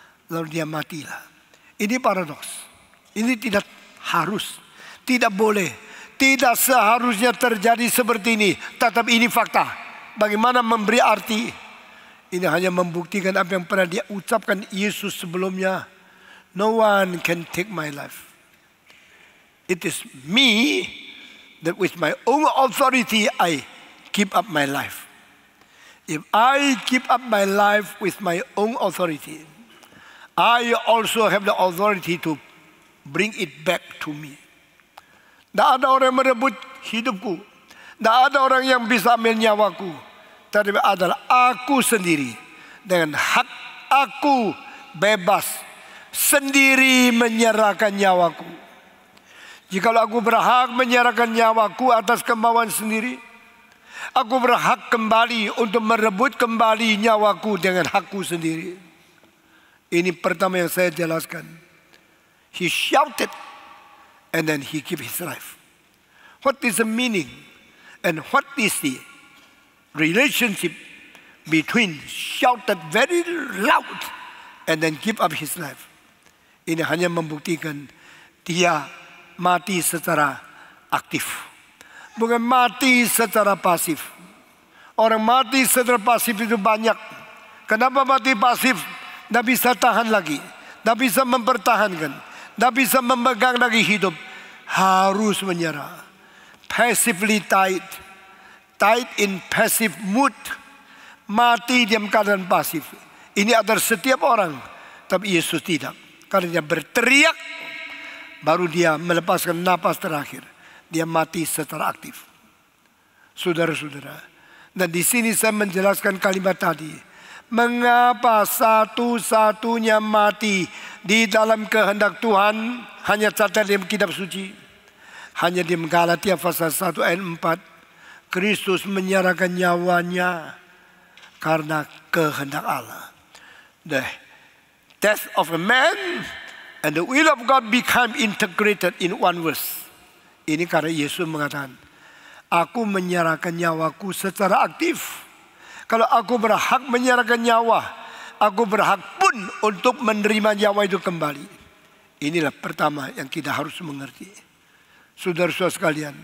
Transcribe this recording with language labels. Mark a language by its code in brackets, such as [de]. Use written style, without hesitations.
[id] Lalu dia matilah. Ini paradoks. Ini tidak harus. Tidak boleh. Tidak seharusnya terjadi seperti ini. Tetap ini fakta. Bagaimana memberi arti? Ini hanya membuktikan apa yang pernah dia ucapkan Yesus sebelumnya. [en] No one can take my life. It is me that with my own authority I keep up my life. If I keep up my life with my own authority, I also have the authority to bring it back to me. [id] Tidak ada orang yang merebut hidupku. Tidak ada orang yang bisa ambil nyawaku. Tapi adalah aku sendiri. Dengan hak aku bebas. Sendiri menyerahkan nyawaku. Jikalau aku berhak menyerahkan nyawaku atas kemauan sendiri, aku berhak kembali untuk merebut kembali nyawaku dengan hakku sendiri. Ini pertama yang saya jelaskan. [en] He shouted and then he gave his life. What is the meaning and what is the relationship between shouted very loud and then give up his life? [id] Ini hanya membuktikan dia mati secara aktif, bukan mati secara pasif. Orang mati secara pasif itu banyak. Kenapa mati pasif? Tidak bisa tahan lagi, tidak bisa mempertahankan, tidak bisa memegang lagi hidup. Harus menyerah. [en] Passively tied in passive mood. [id] Mati dalam keadaan pasif. Ini adalah setiap orang, tapi Yesus tidak. Karena dia berteriak, baru dia melepaskan napas terakhir. Dia mati secara aktif. Saudara-saudara. Dan di sini saya menjelaskan kalimat tadi. Mengapa satu-satunya mati di dalam kehendak Tuhan hanya catat dalam kitab suci. Hanya di Galatia pasal 1 ayat 4. Kristus menyerahkan nyawanya karena kehendak Allah. [en] The death of a man and the will of God become integrated in one verse. [id] Ini karena Yesus mengatakan, aku menyerahkan nyawaku secara aktif. Kalau aku berhak menyerahkan nyawa, aku berhak pun untuk menerima nyawa itu kembali. Inilah pertama yang kita harus mengerti. Saudara-saudara sekalian.